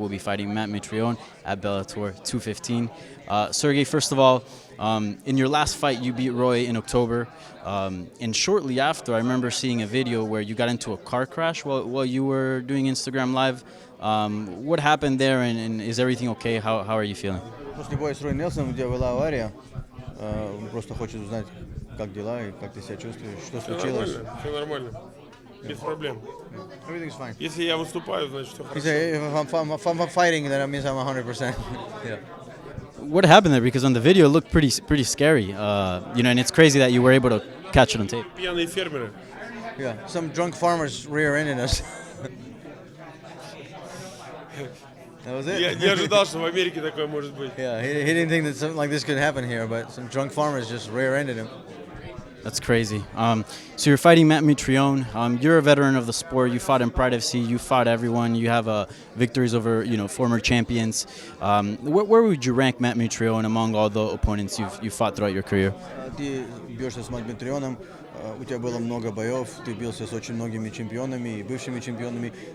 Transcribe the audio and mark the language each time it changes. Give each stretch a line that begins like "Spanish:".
English: We'll be fighting Matt Mitrione at Bellator 215. Sergei, first of all, in your last fight, you beat Roy in October. And shortly after, I remember seeing a video where you got into a car crash while you were doing Instagram Live. What happened there, and is everything okay? How are you feeling?
Russian: После боя с Рой Нельсоном, где была авария, просто хочет узнать, как дела и как ты себя чувствуешь, что случилось. Все нормально. Без проблем.
English: Everything's fine.
Russian: Если я выступаю, значит все
English: He
Russian: хорошо.
English: said, if I'm fighting, then that means I'm 100%. Yeah. What happened there? Because on the video, it looked pretty scary. And it's crazy that you were able to catch it on tape.
Russian: Пьяные фермеры.
English: Yeah. Some drunk farmers rear-ended us. That was it.
Russian: Я не ожидал, что в Америке такое может быть.
English: Yeah, he didn't think that something like this could happen here, but some drunk farmers just rear-ended him. That's crazy. So you're fighting Matt Mitrione. You're a veteran of the sport. You fought in Pride FC. You fought everyone. You have victories over former champions. Where would you rank Matt Mitrione among all the opponents you've fought throughout your career?
Russian: Ты бьешься с Mitrionem, у тебя было много боев, ты бился с очень многими чемпионами и бывшими чемпионами.